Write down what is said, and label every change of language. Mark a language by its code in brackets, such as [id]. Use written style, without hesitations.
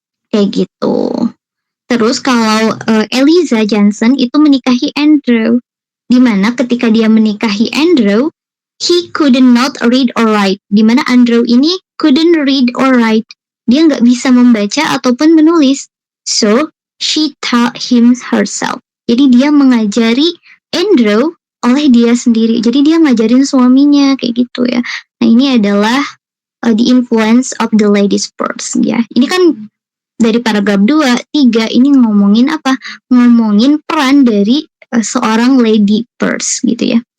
[id] Kayak gitu. Terus kalau Eliza Johnson itu menikahi Andrew, di mana ketika dia menikahi Andrew, [en] he couldn't not read or write. [id] Di mana Andrew ini [en] couldn't read or write. [id] Dia nggak bisa membaca ataupun menulis. [en] So, she taught him herself. [id] Jadi dia mengajari Andrew oleh dia sendiri. Jadi dia ngajarin suaminya kayak gitu ya. Nah, ini adalah [en] the influence of the ladies first [id] ya. Ini kan dari paragraf 2, 3 ini ngomongin apa? Ngomongin peran dari seorang lady first gitu ya.